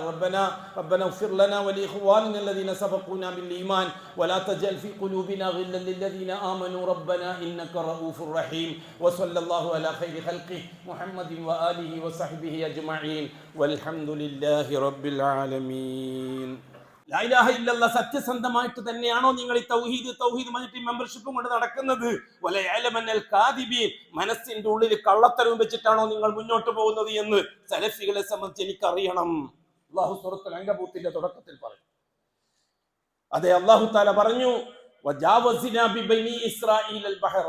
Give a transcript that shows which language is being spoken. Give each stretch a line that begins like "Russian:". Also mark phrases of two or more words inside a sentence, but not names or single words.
Arabic: ربنا اغفر لنا ولإخواننا الذين سبقونا بالإيمان ولا تجعل في قلوبنا غلا للذين آمنوا ربنا إنك رؤوف رحيم. وصلى الله على خير خلقه محمد وآله وصحبه أجمعين والحمد لله رب العالمين. لا إله إلا الله
Malayalam: സത്യസന്ധമായിട്ട് തന്നെയാണോ നിങ്ങൾ ഈ തൗഹീദ് മജിറ്റി മെമ്പർഷിപ്പും കൊണ്ട് നടക്കുന്നത്?
Arabic: وليعلمن الكاذبين,
Malayalam: മനസ്സിന്റെ ഉള്ളിൽ കള്ളത്തരവും വെച്ചിട്ടാണോ നിങ്ങൾ മുന്നോട്ട് പോകുന്നത് എന്ന് സലഫികളെ സംബന്ധിച്ച് എനിക്കറിയണം. അല്ലാഹു സൂറത്തുൽ അൻകബൂത്തിന്റെ തുടക്കത്തിൽ പറഞ്ഞു. അതെ,
Arabic: الله تعالى
Malayalam: പറഞ്ഞു
Arabic: وجاوزنا ببني إسرائيل البحر.